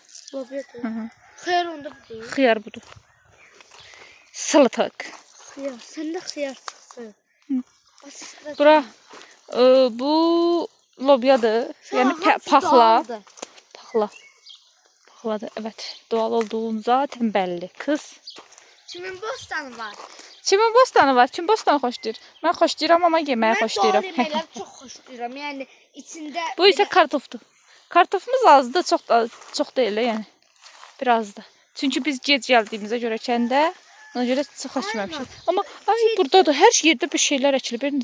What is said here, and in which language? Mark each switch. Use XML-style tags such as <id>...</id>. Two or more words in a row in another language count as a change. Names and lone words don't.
<az>Lobiyadır. Hı hı. Xiyar onda budur. Xiyar budur. Salatalık. Xiyar, səndə xiyar çıxsın. Bura bu lobyadır. Yəni paxla. Paxla. Paxladır.</az> <tr>Evet. Doğal olduğun zaten belli. Kız.</tr> <az>Kimin bostanı var? Kimin bostanı var? Kim bostanı xoşlayır? Mən xoşlayıram amma yeməyi Mən doğal xoşlayıram. yeməkləri çox xoşlayıram. Yəni içində Bu isə kartofdur. Kartofumuz azdır, çox deyil də yəni. Birazdır. Çünki biz gec gəldiyimizə görə kəndə, ona görə çox açmamışıq. Amma ay burada da hər yerdə bir şeylər əkilir.</az>